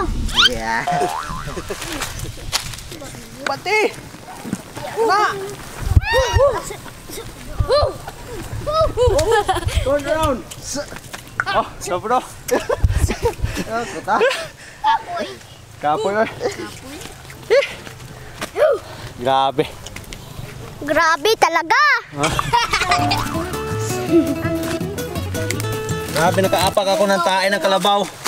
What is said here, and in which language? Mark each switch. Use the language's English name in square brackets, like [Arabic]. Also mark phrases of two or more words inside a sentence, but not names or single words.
[English] Yeah. [Filipino] Pati. Na. [English] Turn around. Oh, bro. Kota. [Cebuano] Kapoy. Grabe. [Filipino] Grabe talaga. Grabe, nakaapak ako ng tae ng kalabaw.